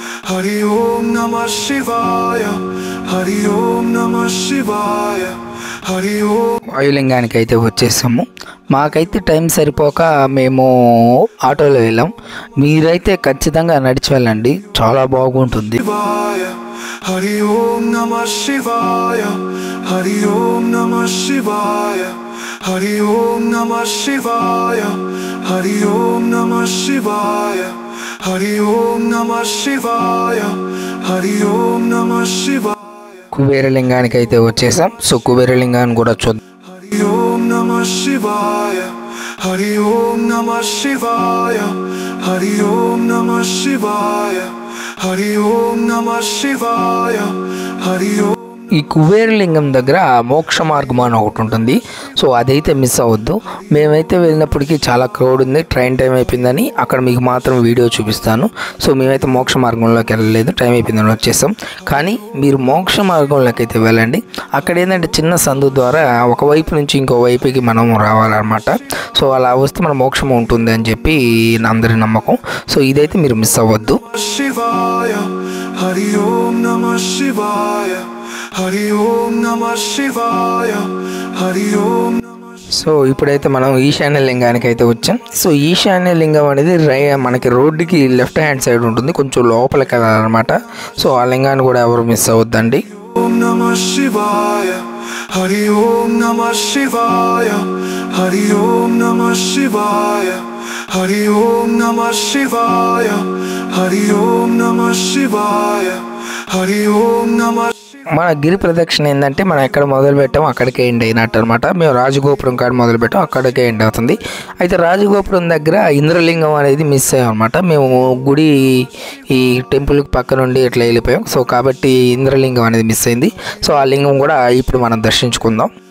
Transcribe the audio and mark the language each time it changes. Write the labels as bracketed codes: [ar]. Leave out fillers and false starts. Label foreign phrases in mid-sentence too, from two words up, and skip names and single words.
[sa] हरि ॐ नमः शिवाय, हरि ॐ नमः शिवाय, हरि ॐ. [te] వాయులింగానికి అయితే వచ్చేసాము. మాకైతే టైం సరిపోక మేము ఆటోలో వెళ్ళాం. మీరైతే ఖచ్చితంగా నడిచి వెళ్ళండి, చాలా బాగుంటుంది. [sa] हरि ॐ नमः शिवाय, हरि ॐ नमः शिवाय, हरि ॐ नमः शिवाय, हरि ॐ नमः शिवाय, हरि ॐ नमः शिवाय, हरि ॐ नमः शिवाय. [te] కుబేరలింగానికి అయితే వచ్చేసాం. సో కుబేరలింగాన్ని కూడా చూద్దాం. [sa] हरि ॐ नमः शिवाय, हरि ॐ नमः शिवाय, हरि ॐ नमः शिवाय, हरि ॐ नमः शिवाय, हरि ॐ. [te] ఈ కుబేరలింగం దగ్గర మోక్ష మార్గం అని ఒకటి ఉంటుంది. సో అదైతే మిస్ అవ్వద్దు. మేమైతే వెళ్ళినప్పటికీ చాలా క్రౌడ్ ఉంది, [en] train time [te] అయిపోయిందని అక్కడ మీకు మాత్రం వీడియో చూపిస్తాను. సో మేమైతే మోక్ష మార్గంలోకి వెళ్ళలేదు, టైం అయిపోయిందని వచ్చేసాం. కానీ మీరు మోక్ష మార్గంలోకి అయితే వెళ్ళండి. అక్కడ ఏంటంటే చిన్న సందు ద్వారా ఒకవైపు నుంచి ఇంకో వైపుకి మనం రావాలన్నమాట. సో అలా వస్తే మన మోక్షం ఉంటుంది అని చెప్పి అందరి నమ్మకం. సో ఇదైతే మీరు మిస్ అవ్వద్దు. [sa] शिवाय, हरि ॐ नमः शिवाय, हरि ॐ नमः शिवाय, हरि ॐ. [te] సో ఇప్పుడైతే మనం ఈశాన్య లింగానికి అయితే వచ్చాం. సో ఈశాన్య లింగం అనేది మనకి రోడ్డుకి [en] left hand side [te] ఉంటుంది, కొంచెం లోపలికి వెళ్ళాలన్నమాట. సో ఆ లింగాన్ని కూడా ఎవరు మిస్ అవ్వద్దండి. [sa] ॐ नमः शिवाय, हरि ॐ नमः शिवाय, हरि ॐ नमः शिवाय, हरि ॐ नमः शिवाय, हरि ॐ नमः शिवाय, हरि ॐ नमः. [te] మన గిరి ప్రదక్షిణ ఏంటంటే మనం ఎక్కడ మొదలు పెట్టాము అక్కడికే ఎండ్ అయినట్టు అనమాట. మేము రాజగోపురం కాడ మొదలు పెట్టాం, అక్కడికే ఎండ్ అవుతుంది. అయితే రాజగోపురం దగ్గర ఇంద్రలింగం అనేది మిస్ అయ్యాం అనమాట. మేము గుడి ఈ టెంపుల్ పక్క నుండి ఇట్లా వెళ్ళిపోయాం. సో కాబట్టి ఇంద్రలింగం అనేది మిస్ అయింది. సో ఆ లింగం కూడా ఇప్పుడు మనం దర్శించుకుందాం.